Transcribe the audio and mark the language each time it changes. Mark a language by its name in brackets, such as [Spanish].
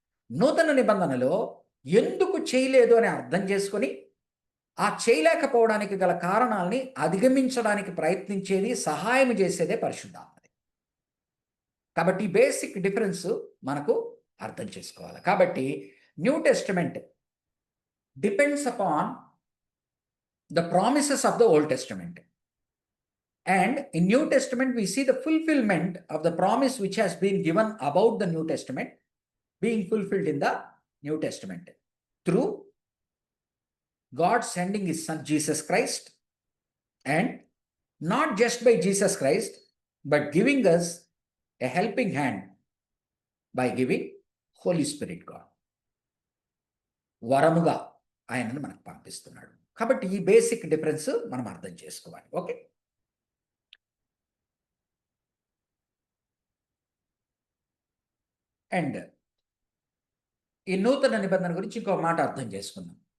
[Telugu] నూతన నిబంధనలో ఎందుకు చేయలేదు అని అర్థం చేసుకొని, ఆ చేయలేకపోవడానికి గల కారణాలని అధిగమించడానికి ప్రయత్నించేది, సహాయం చేసేదే పరిశుద్ధాత్మది. కాబట్టి బేసిక్ డిఫరెన్స్ మనకు అర్థం చేసుకోవాలి. కాబట్టి [English] New Testament depends upon the promises of the Old Testament. And in New Testament, we see the fulfillment of the promise which has been given about the New Testament being fulfilled in the New Testament through God sending His Son Jesus Christ, and not just by Jesus Christ, but giving us a helping hand by giving Holy Spirit God. [Telugu] వరముగా ఆయనను మనకు పంపిస్తున్నాడు. కాబట్టి ఈ basic difference మనం అర్థం చేసుకోవాలి. Okay, and ఈ నూతన నిబంధన గురించి ఇంకో మాట అర్థం చేసుకుందాం.